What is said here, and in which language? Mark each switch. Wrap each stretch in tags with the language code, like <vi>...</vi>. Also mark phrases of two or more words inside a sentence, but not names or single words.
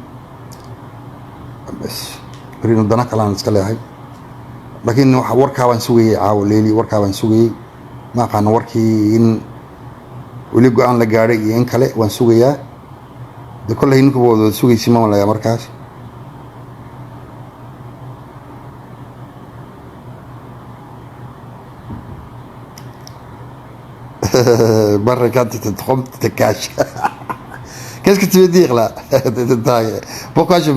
<so>bas berino dana kalaan iska leeyahay laakiin warkaa waan sugayay caawo leeli warkaa waan sugayay ma aqaan warkii in weli go'aan la gaaray iyo in kale waan sugayaa de kolley ninku wada sugaysi ma malayaa markaas</so> <fr>barre quand tu te trompes tu te caches qu'est-ce que tu veux dire là pourquoi</fr>